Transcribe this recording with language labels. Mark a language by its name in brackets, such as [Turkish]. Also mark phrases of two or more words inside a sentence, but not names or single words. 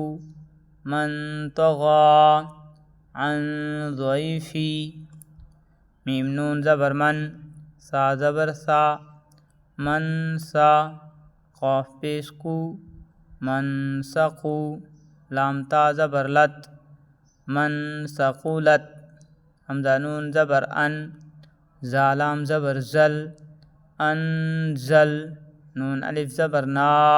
[Urdu] من طغا، عن ضیفی، میم نون زبر من، سا زبر سا، من سا، قاف پیش کو، من سقو، لام تا زبر لت، من سقولت، حمزہ نون زبر ان، زالام زبر زل، انزل، نون الف زبر نا،